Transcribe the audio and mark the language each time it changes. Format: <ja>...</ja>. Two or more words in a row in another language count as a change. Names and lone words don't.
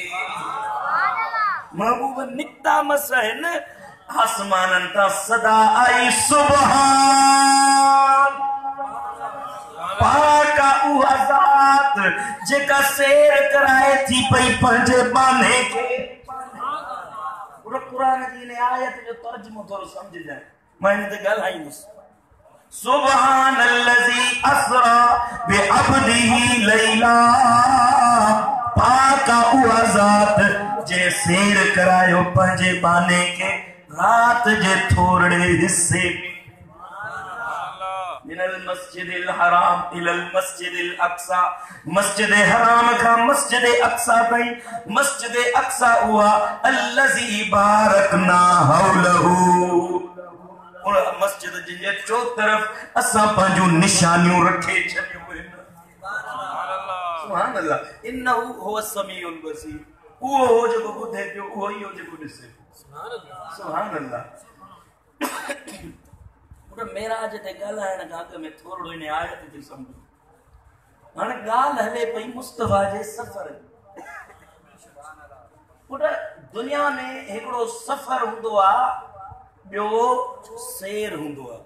<sd>महबूब निकता मसहन आसमानन ता सदा आई सुभान। पाक उहा ज़ात जेका सैर कराए थी पई पंहिंजे पाने खे। पूरा कुरान जी ने आयत जो तर्जुमो थोरो समझ जाए, मैं इन ते ॻाल्हाईंदुसि।</sd> <ar>سبحان الذي أسرى بعبده ليلا.</ar> <sd>पाक उहा ज़ात जे सैर करायो पंहिंजे बाने के रात जे थोरड़े हिस्से में।</sd> <ar>من المسجد الحرام إلى المسجد الأقصى.</ar> <sd>मस्जिद हराम का मस्जिद अक्सा ताईं।</sd> <ar>مسجد الأقصى هو الذي باركنا حوله.</ar> <sd>मस्जिद जे चो तरफ असां पंहिंजूं निशानियूं रखे छॾियूं आहिनि।</sd> <ar>سبحان الله. إنه هو السميع البصير.</ar> <sd>उहो हो जेको ॿुधे पियो, उहो ई हो जेको ॾिसे।</sd> <ar>سبحان الله.</ar> <sd>मेराज ते ॻाल्हाइण खां अॻु में थोरो इन आयत खे सम्झो। हाणे ॻाल्हि हले पई मुस्तफा जे सफ़र। पुट दुनिया में हिकिड़ो सफ़र हूंदो आहे, ॿियो सैर हूंदो आहे।</sd>